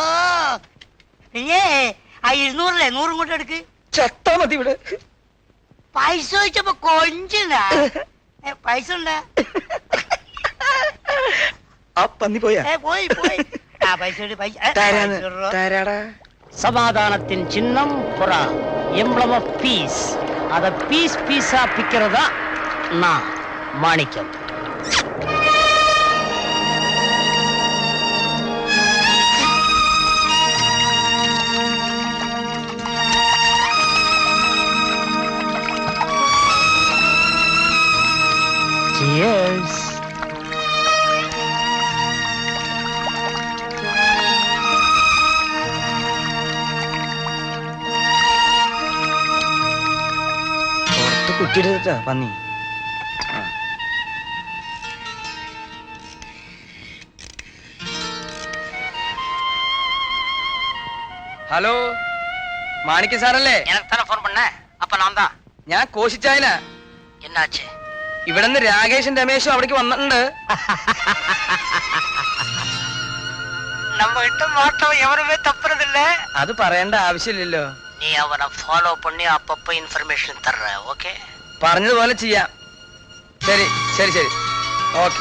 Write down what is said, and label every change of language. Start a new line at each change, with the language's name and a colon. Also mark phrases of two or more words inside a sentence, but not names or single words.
Malayalam: പിന്നെ ആ 200 100 ഇങ്ങോട്ട് എടുക്ക്. ചത്താ മതി ഇവിടെ. പൈസ ചോദിച്ചപ്പോ കൊഞ്ചിനാ. പൈസ ഉണ്ടാ? ആ പന്നി പോയാ? പോയി പോയി. ആ പൈസ തരാടാ.
Tamil: சமாதானத்தின் சின்னம் புறா,
English: emblem of peace.
Tamil: அத பீஸ் பீஸா பிக்கிறதா நான் மாணிக்கம்.
English: Cheers.
Malayalam: കുട്ടിയെടുത്താ പന്നി. ഹലോ, മാണിക്യ സാറല്ലേ?
Tamil: ഫോൺ பண்ண. அப்ப நான் தான்.
Malayalam: ഞാൻ കോശിച്ചായന.
Tamil: என்னாச்சு?
Malayalam: ഇവിടുന്ന് രാകേഷും രമേശും അവിടേക്ക് വന്നിട്ടുണ്ട്.
Tamil: நம்ம கிட்ட மாட்டவன் எவருமே தப்புறதில்ல.
Malayalam: അത് പറയേണ്ട ആവശ്യമില്ലല്ലോ.
Tamil: நீ அவனை ஃபாலோ பண்ணி அப்பப்ப இன்ஃபர்மேஷன் தர்ற, ஓகே?
Malayalam: പറഞ്ഞതുപോലെ ചെയ്യാം. ശരി ശരി ശരി, ഓക്കെ.